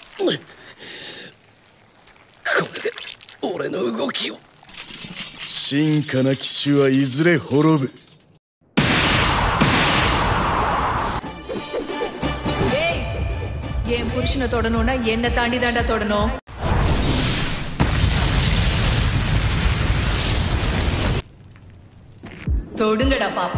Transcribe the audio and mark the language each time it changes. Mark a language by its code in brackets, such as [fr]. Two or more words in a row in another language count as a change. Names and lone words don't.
[ja] れで俺の動きを。進化な騎士はいずれ滅ぶ。 [ta] என் புருஷனை தொடணும்னா என்ன தாண்டி தாண்டா தொடணும். தொடுங்கடா பாப்போம்.